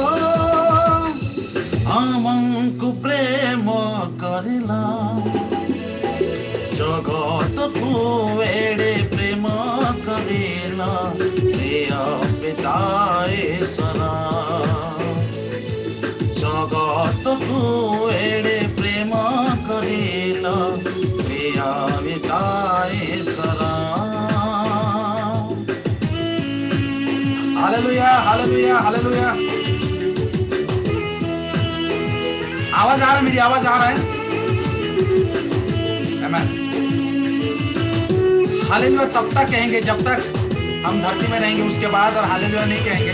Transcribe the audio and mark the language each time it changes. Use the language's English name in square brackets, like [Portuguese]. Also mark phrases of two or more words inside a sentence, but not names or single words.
[Odia] ଆମକୁ ପ୍ରେମ କରିଲା, ଜଗତକୁ ଏଡ଼େ ପ୍ରେମ କରିଲା ପ୍ରିୟ ପିତା ଈଶ୍ୱର, ଜଗତକୁ ଏଡ଼େ ପ୍ରେମ କରିଲା ପ୍ରିୟ ପିତା ଈଶ୍ୱର। [Hindi] हालेलुया हालेलुया हालेलुया। आवाज आ रहा है, मेरी आवाज आ रहा है? आमीन। हालेलुया तब तक कहेंगे जब तक हम धरती में रहेंगे, उसके बाद और हालेलुया नहीं कहेंगे।